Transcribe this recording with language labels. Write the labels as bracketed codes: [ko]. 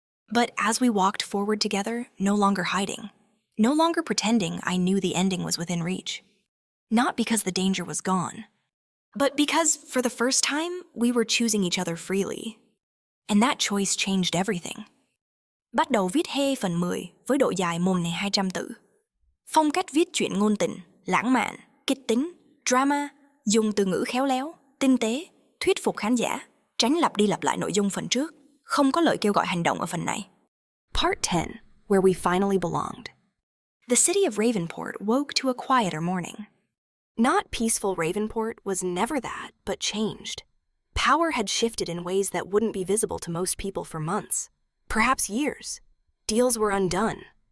[en] But as we walked forward together, no longer hiding, no longer pretending I knew the ending was within reach. Not because the danger was gone, but because, for the first time, we were choosing each other freely. And that choice changed everything. [vi] Bắt đầu viết he phần 10 với độ dài mồm này 200 từ. Phong cách viết truyện ngôn tình, lãng mạn, kịch tính, drama, dùng từ ngữ khéo léo, tinh tế, thuyết phục khán giả, tránh lặp đi lặp lại nội dung phần trước, không có lời kêu gọi hành động ở phần này. [en] Part 10, where we finally belonged. The city of Ravenport woke to a quieter morning. Not peaceful Ravenport was never that, but changed. Power had shifted in ways that wouldn't be visible to most people for months, perhaps years. Deals were undone.